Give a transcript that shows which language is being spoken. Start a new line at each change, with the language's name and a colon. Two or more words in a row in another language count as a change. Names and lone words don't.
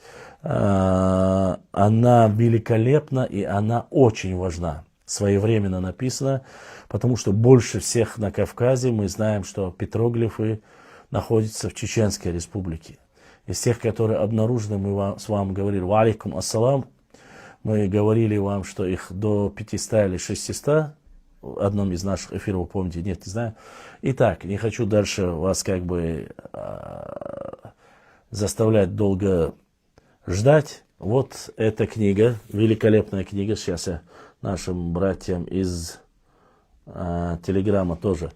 Russian: Она великолепна и она очень важна. Своевременно написана, потому что больше всех на Кавказе мы знаем, что петроглифы находятся в Чеченской Республике. Из тех, которые обнаружены, мы с вами говорили,
Arabic: وعليكم السلام,
Russian: мы говорили вам, что их до 500 или 600, в одном из наших эфиров, помните, нет, не знаю. Итак, не хочу дальше вас заставлять долго ждать. Вот эта книга, великолепная книга, сейчас я нашим братьям из Телеграма тоже.